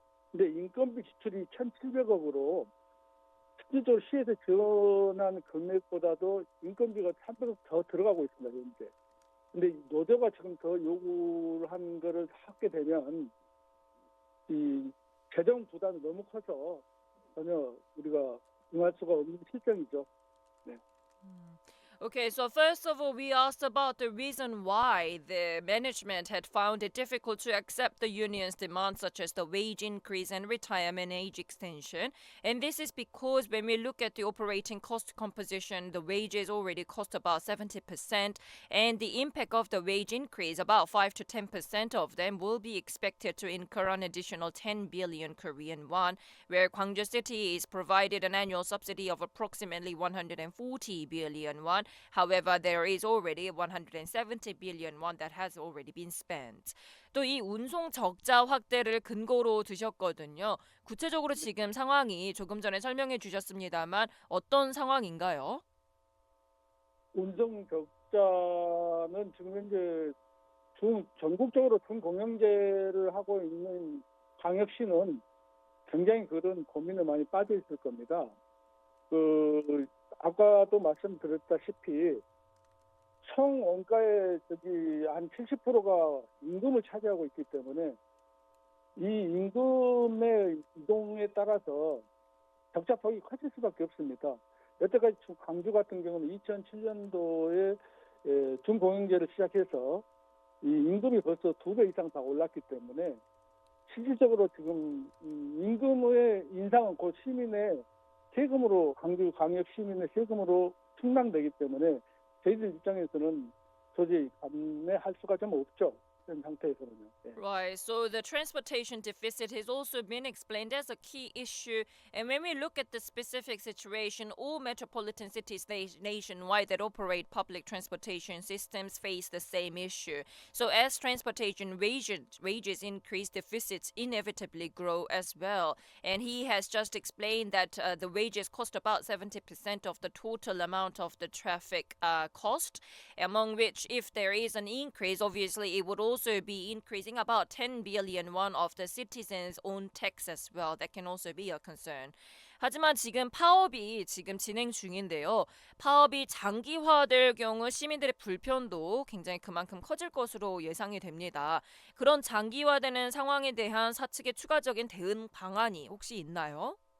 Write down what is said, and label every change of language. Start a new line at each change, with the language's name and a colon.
Korean: 근데 인건비 지출이 1,700억으로 실질적으로 시에서 지원한 금액보다도 인건비가 300억 더 들어가고 있습니다, 현재. 근데 노조가 지금 더 요구를 한 거를 하게 되면 이 재정 부담이 너무 커서 전혀 우리가 응할 수가 없는 실정이죠. 네.
English: Okay, so first of all, we asked about the reason why the management had found it difficult to accept the union's demands, such as the wage increase and retirement age extension. And this is because when we look at the operating cost composition, the wages already cost about 70%, and the impact of the wage increase, about 5 to 10% of them, will be expected to incur an additional 10 billion Korean won, where Gwangju City is provided an annual subsidy of approximately 140 billion won. However, there is already 170 billion won that has already been spent.
Korean: 또 이 운송 적자 확대를 근거로 드셨거든요. 구체적으로 지금 상황이 조금 전에 설명해 주셨습니다만 어떤 상황인가요? 운송 적자는 지금 현재 전국적으로 중공영제를 하고 있는 광역시는 굉장히 그런 고민에 많이 빠져 있을 겁니다. 아까도 말씀드렸다시피 총 원가의 한 70%가 임금을 차지하고 있기 때문에 이 임금의 이동에 따라서 적자폭이 커질 수밖에 없습니다. 여태까지 광주 같은 경우는 2007년도에 중공영제를 시작해서 이 임금이 벌써 2배 이상 다 올랐기 때문에 실질적으로 지금 임금의 인상은 곧 시민의 세금으로, 광주 광역 시민의 세금으로 충당되기 때문에 저희들 입장에서는 도저히 감내할 수가 좀 없죠. 현 상태에서는요. 네.
English: Right, so the transportation deficit has also been explained as a key issue. And when we look at the specific situation, all metropolitan cities nationwide that operate public transportation systems face the same issue. So as transportation wages increase, deficits inevitably grow as well. And he has just explained that the wages cost about 70% of the total amount of the traffic cost, among which if there is an increase, obviously it would also be increasing about 10 billion won of the citizens' own tax as well. That can also be a concern.
Korean: 하지만 지금 파업이 지금 진행 중인데요. 파업이 장기화될 경우 시민들의 불편도 굉장히 그만큼 커질 것으로 예상이 됩니다. 그런 장기화되는 상황에 대한 사측의 추가적인 대응 방안이 혹시 있나요?